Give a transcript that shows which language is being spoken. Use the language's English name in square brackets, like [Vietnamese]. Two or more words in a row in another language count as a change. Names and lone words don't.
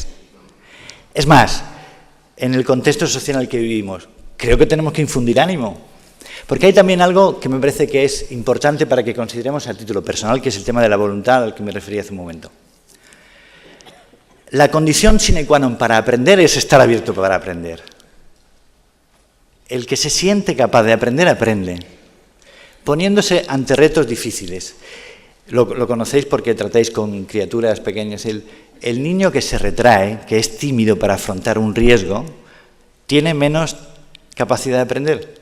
[Spanish] Es más, en el contexto social en el que vivimos, creo que tenemos que infundir ánimo. Porque hay también algo que me parece que es importante para que consideremos a título personal, que es el tema de la voluntad al que me refería hace un momento. La condición [Latin] sine qua non [Spanish] para aprender es estar abierto para aprender. El que se siente capaz de aprender, aprende, poniéndose ante retos difíciles. Lo conocéis porque tratáis con criaturas pequeñas. El niño que se retrae, que es tímido para afrontar un riesgo, tiene menos capacidad de aprender.